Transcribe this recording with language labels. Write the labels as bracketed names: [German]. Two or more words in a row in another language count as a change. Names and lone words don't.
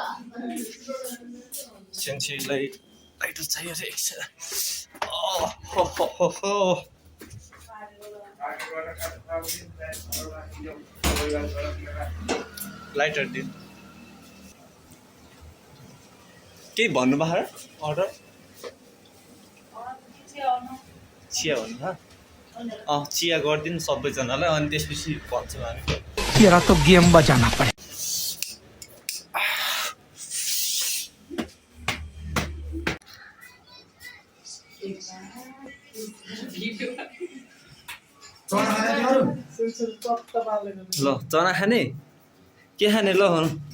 [Nepali] सेन्से लाइटर चाहियो रे लाइटर दिन केही भन्नुभयो अर्डर चिया भन्नुभयो चिया गरिदिनु सबैजनालाई अनि त्यसपछि भन्छौँ हामी [Hindi] तेरा तो गेम बजाना पड़े [Nepali] ल चना खाने के खाने ल भन